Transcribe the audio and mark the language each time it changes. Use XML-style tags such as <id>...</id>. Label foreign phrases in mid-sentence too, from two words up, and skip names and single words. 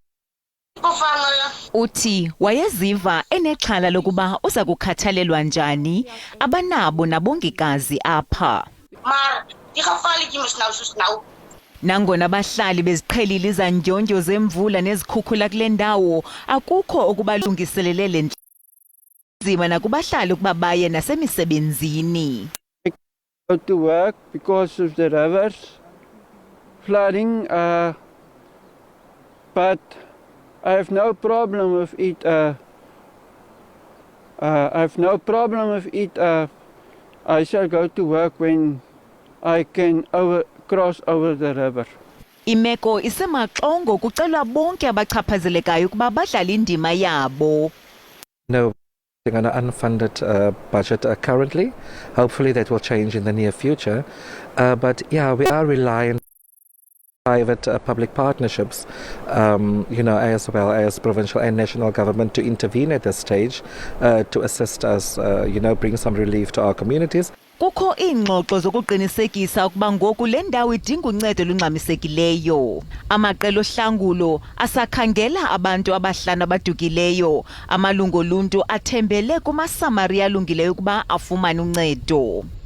<xh>Uthi wayeziva enexhala lokuba uza kukhathalelwa njani abanabo nabongikazi apha. Nangona abahlali beziqhelile izandyondyo zemvula nezikhukhula kule ndawo, akukho okubalungiselele nzima nakubahlali ukuba baye nasemisebenzini.</xh> <en>I go to work because of the rivers flooding, but I have no problem with it. I shall go to work when I can cross over the river.</en> <xh>Imeko isemaxongo kucelwa bonke abachaphazelekayo ukuba badlale indima yabo.</xh> <en>No, they're on an unfunded budget currently. Hopefully that will change in the near future. But yeah, we are reliant private public partnerships, as well as provincial and national government to intervene at this stage to assist us, bring some relief to our communities.</en> <xh>Kukho iingxoxo zokuqinisekisa ukuba ngoku le ndawo idinga uncedo olungxamisekileyo. Amaqela ohlangulo asakhangela abantu abahlanu abadukileyo. Amalungu oluntu athembele kumasamari alungileyo ukuba afumane uncedo.</xh>